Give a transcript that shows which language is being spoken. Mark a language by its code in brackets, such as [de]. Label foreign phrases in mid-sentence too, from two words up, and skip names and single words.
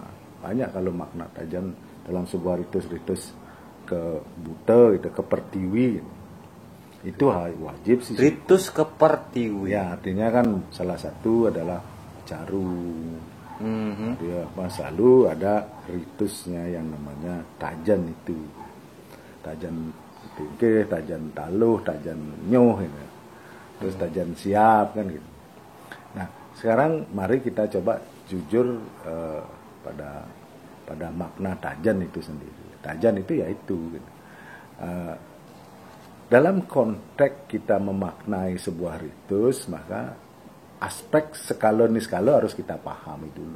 [id] Banyak kalau makna tajan dalam sebuah ritus-ritus ke buta gitu, ke pertiwi gitu. Itu wajib sih. Ritus ke pertiwi. Ya, artinya kan salah satu adalah caru. Dia selalu ada ritusnya yang namanya tajan itu. Tajan tingke, tajan taluh, tajan nyoh gitu. Terus tajan siap kan gitu. Nah, sekarang mari kita coba jujur pada makna tajan itu sendiri. Tajan itu yaitu gitu. Dalam konteks kita memaknai sebuah ritus, maka aspek skala niskala harus kita pahami dulu.